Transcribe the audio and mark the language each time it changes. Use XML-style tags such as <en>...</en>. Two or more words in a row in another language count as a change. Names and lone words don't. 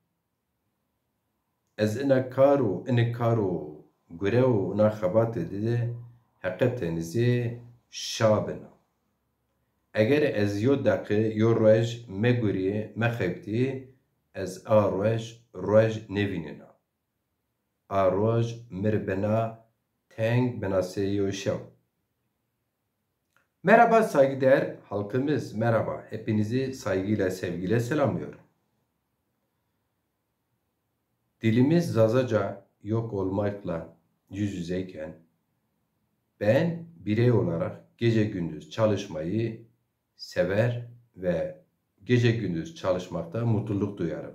<zza>Ez ine karu gure u na xebat dide, heqetenizi şabina. Eğer ez yo dakı yo rej me guriye me xebti, ez a rej nevinina. A rej mirbena teng benaseyo şev.</zza> <tr>Merhaba saygıdeğer halkımız, merhaba. Hepinizi saygıyla, sevgiyle selamlıyorum. Dilimiz Zazaca yok olmakla yüz yüzeyken, ben birey olarak gece gündüz çalışmayı sever ve gece gündüz çalışmakta mutluluk duyarım.</tr>